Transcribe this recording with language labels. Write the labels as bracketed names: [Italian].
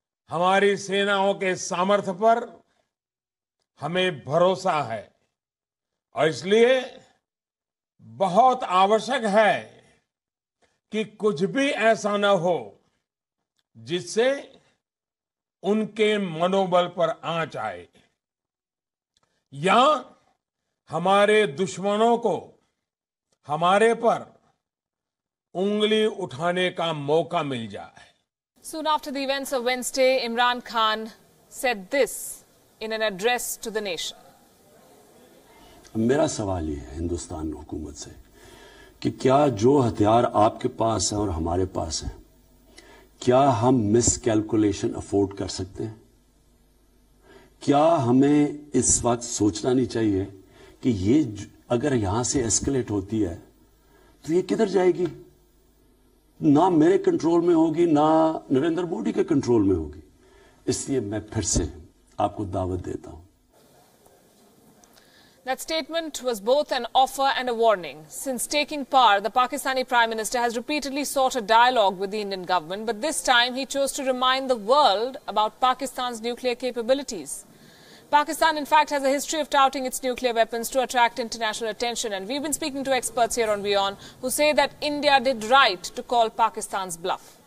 [Hindi] हमारी सेनाओं के सामर्थ्य पर हमें भरोसा है और इसलिए बहुत आवश्यक है कि कुछ भी ऐसा न हो जिससे उनके मनोबल पर आंच आए या हमारे दुश्मनों को हमारे पर उंगली उठाने का मौका मिल जाए। [English] Soon after the events of Wednesday, Imran Khan said this in an address to the nation. [Hindi] मेरा सवाल ये है हिंदुस्तान हुकूमत से कि क्या जो हथियार आपके पास है और हमारे पास है, क्या हम मिसकैलकुलेशन अफोर्ड कर सकते हैं? क्या हमें इस वक्त सोचना नहीं चाहिए कि ये अगर यहां से एस्केलेट होती है तो ये किधर जाएगी? ना मेरे कंट्रोल में होगी, ना नरेंद्र मोदी के कंट्रोल में होगी। इसलिए मैं फिर से आपको दावत देता हूं। [English] That statement was both an offer and a warning. Since taking power, the Pakistani Prime Minister has repeatedly sought a dialogue with the Indian government, but this time he chose to remind the world about Pakistan's nuclear capabilities. Pakistan, in fact, has a history of touting its nuclear weapons to attract international attention, and we've been speaking to experts here on Wion who say that India did right to call Pakistan's bluff.